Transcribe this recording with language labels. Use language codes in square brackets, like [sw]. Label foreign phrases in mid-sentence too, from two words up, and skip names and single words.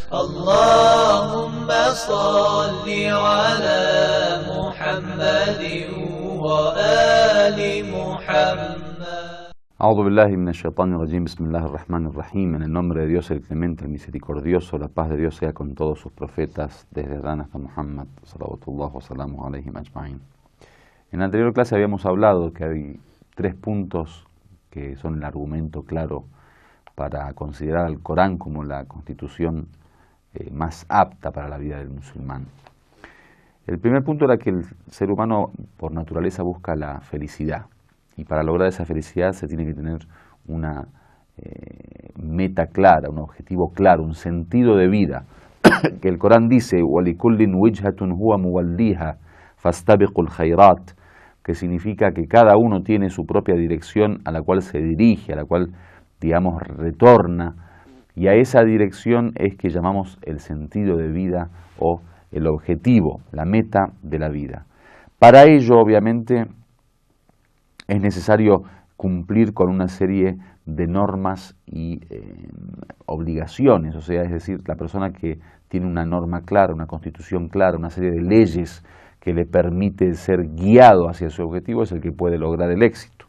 [ar] اللهم صل على محمد وآل محمد. أعوذ بالله من الشيطان الرجيم. بسم الله الرحمن الرحيم. [es] En el nombre de Dios, el clemente, el misericordioso, la paz de Dios sea con todos sus profetas, desde Adán hasta Muhammad, [ar] صلوات الله وسلام عليهم أجمعين. [es] En la anterior clase habíamos hablado que hay 3 puntos que son el argumento claro para considerar al Corán como la constitución más apta para la vida del musulmán. El primer punto era que el ser humano por naturaleza busca la felicidad. Y para lograr esa felicidad se tiene que tener una meta clara, un objetivo claro, un sentido de vida. Que el Corán dice, [ar] وَلِكُلٍّ وِجْهَةٌ هُوَ مُوَلِّيهَا فَاسْتَبِقُوا الْخَيْرَاتِ, [es] que significa que cada uno tiene su propia dirección a la cual se dirige, a la cual, digamos, retorna, y a esa dirección es que llamamos el sentido de vida o el objetivo, la meta de la vida. Para ello, obviamente, es necesario cumplir con una serie de normas y obligaciones, o sea, es decir, la persona que tiene una norma clara, una constitución clara, una serie de leyes que le permite ser guiado hacia su objetivo es el que puede lograr el éxito.